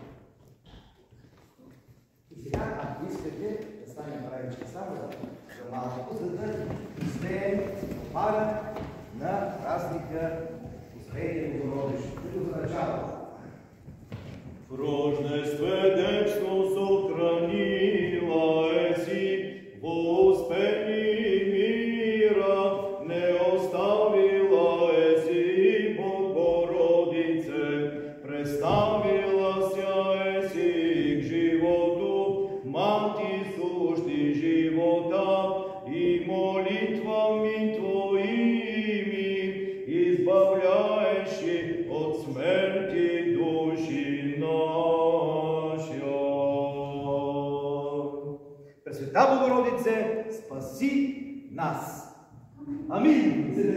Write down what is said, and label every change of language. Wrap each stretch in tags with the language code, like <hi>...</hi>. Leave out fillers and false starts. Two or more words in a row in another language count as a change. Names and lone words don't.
<bg>И сега, ако искате да станем правички само за малко, за да изпеем тропара на празника Успение Богородично, който означава</bg> <cu>Рождественечно сохранила еси во успении мира, не оставила еси Богородице, представила ся еси к животу, мати сущи живота и молитвами Твоими, избавляющий от смерти души наши. Пресвета Богородице, спаси нас! Амин!</cu>